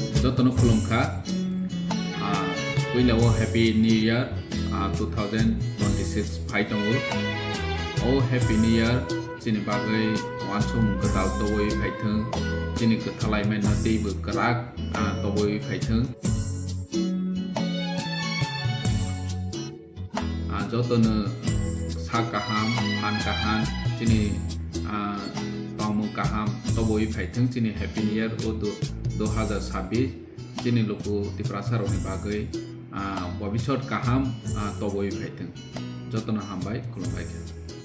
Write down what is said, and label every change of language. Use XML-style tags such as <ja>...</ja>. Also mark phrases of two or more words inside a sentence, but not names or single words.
<trp>jotono khulumkha puilao</trp> <en>happy new year</en> <trp>2026 phaitongo o</trp> <en>happy new year</en> <trp>chini bagai wansum kwtal toboi phaithung chini kwthalai maina teibo krak toboi phaithung jotono sa kaham han kaham chini tamu kaham toboi phaithung chini</trp> <en>happy new year</en> <trp>o 2026 chini loko tiprasar oni bagai bhabishot kaham toboi phaithung jotono hambai khulumbai.</trp>